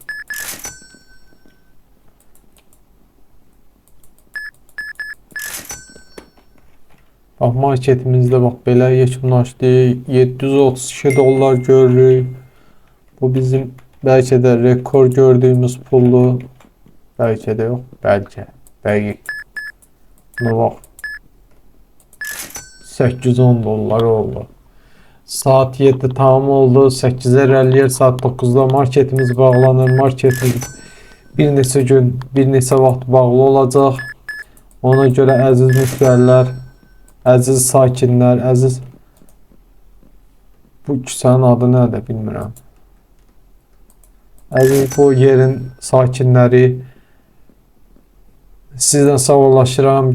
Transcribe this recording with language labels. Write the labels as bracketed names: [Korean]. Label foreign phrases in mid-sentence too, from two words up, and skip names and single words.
[Azerbaijani] Bax, marketimizdə bax, belə yekunlaşdı. 732 dollar görürük. Bu bizim bəlkə də rekor gördüyümüz puldur. [Turkish] Belki de yok. Belki. Belki. Buna bak. [Azerbaijani] 810 dolar oldu. Saat 7 tamam oldu. 8'e rəlliyer, saat 9'da marketimiz bağlanır. Marketimiz bir neçə gün, bir neçə vaxt bağlı olacaq. Ona görə əziz müştərilər, əziz sakinlər, əziz bu küçənin adı nədir bilmirəm. Əziz bu yerin sakinləri, sizdən sağollaşıram.